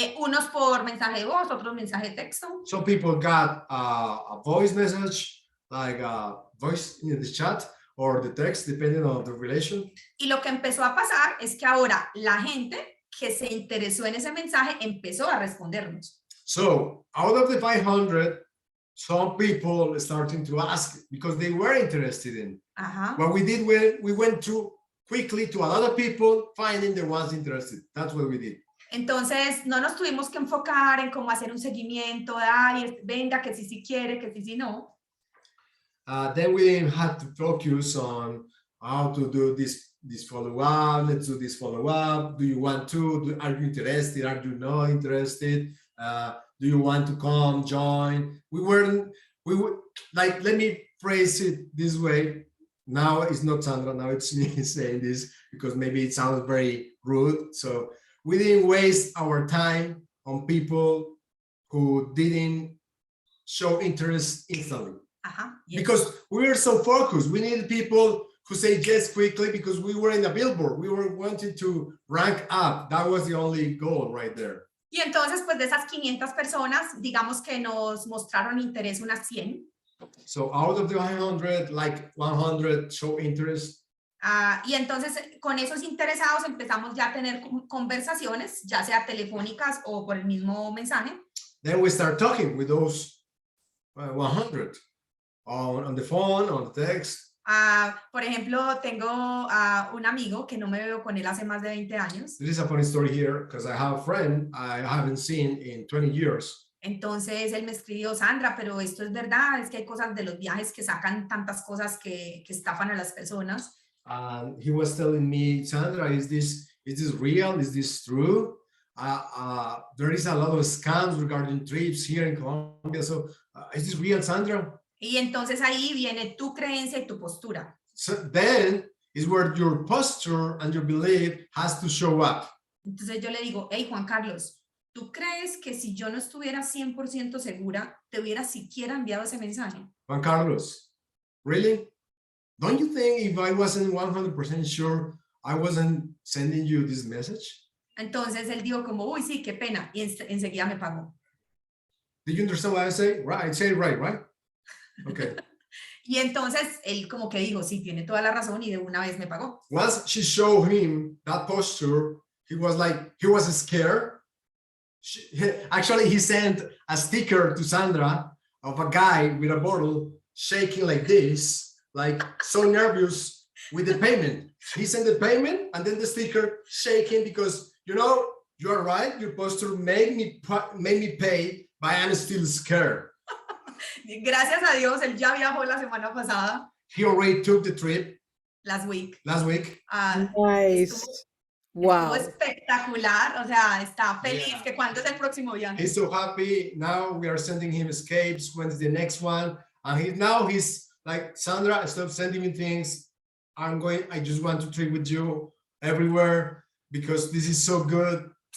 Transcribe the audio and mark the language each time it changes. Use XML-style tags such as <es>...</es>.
<es>Unos por mensaje de voz, otros mensaje de texto.</es> <en>Some people got a voice message, like a voice in the chat, or the text, depending on the relation.</en> <es>Y lo que empezó a pasar es que ahora la gente que se interesó en ese mensaje empezó a respondernos.</es> <en>So, out of the 500, some people starting to ask because they were interested in. Ajá. What we did, we went through quickly to a lot of people, finding the ones interested. That's what we did.</en> <es>Entonces, no nos tuvimos que enfocar en cómo hacer un seguimiento, ay, venga, que sí quiere, que sí no.</es> <en>Then we had to focus on how to do this follow-up. Let's do this follow-up. Do you want to? Are you interested? Are you not interested? Do you want to come, join? We were like, let me phrase it this way. Now it's not Sandra, now it's me saying this because maybe it sounds very rude. So we didn't waste our time on people who didn't show interest instantly. Yes. Because we were so focused. We needed people who say yes quickly because we were in a billboard. We were wanting to rank up. That was the only goal right there.</en> <es>Y entonces, pues de esas 500 personas, digamos que nos mostraron interés unas 100.</es> <en>So out of the 100, like 100 show interest.</en> <es>Y entonces con esos interesados empezamos ya a tener conversaciones, ya sea telefónicas o por el mismo mensaje.</es> <en>Then we start talking with those 100 on the phone, on the text.</en> <es>Por ejemplo, tengo un amigo que no me veo con él hace más de 20 años.</es> <en>There is a funny story here because I have a friend I haven't seen in 20 years.</en> <es>Entonces él me escribió, Sandra, pero esto es verdad, es que hay cosas de los viajes que sacan tantas cosas que estafan a las personas.</es> <en>He was telling me, Sandra, is this real? Is this true? There is a lot of scams regarding trips here in Colombia. So is this real, Sandra?</en> <es>Y entonces ahí viene tu creencia y tu postura.</es> <en>So then is where your posture and your belief has to show up.</en> <es>Entonces yo le digo, hey Juan Carlos, ¿tú crees que si yo no estuviera 100% segura, te hubiera siquiera enviado ese mensaje?</es> <en>Juan Carlos, really? Don't you think if I wasn't 100% sure, I wasn't sending you this message?</en> <es>Entonces él dijo como, uy, sí, qué pena, y enseguida me pagó.</es> <en>Did you understand what I say? Right, I say right, right? Okay.</en> <es>Y entonces él como que dijo, sí, tiene toda la razón, y de una vez me pagó.</es> <en>Once she showed him that posture, he was scared. Actually, he sent a sticker to Sandra of a guy with a bottle shaking like this, like so nervous with the payment. He sent the payment and then the sticker shaking because, you know, you are right, your posture made me pay, but I'm still scared.</en> <es>Gracias a Dios, él ya viajó la semana pasada.</es> <en>He already took the trip Last week. Nice.</en> <es>Estuvo espectacular, o sea, está feliz. Que cuándo es el próximo viaje.</es> <en>He's so happy. Now we are sending him escapes. When's the next one? And he's like, Sandra, stop sending me things. I just want to trip with you everywhere because this is so good.</en>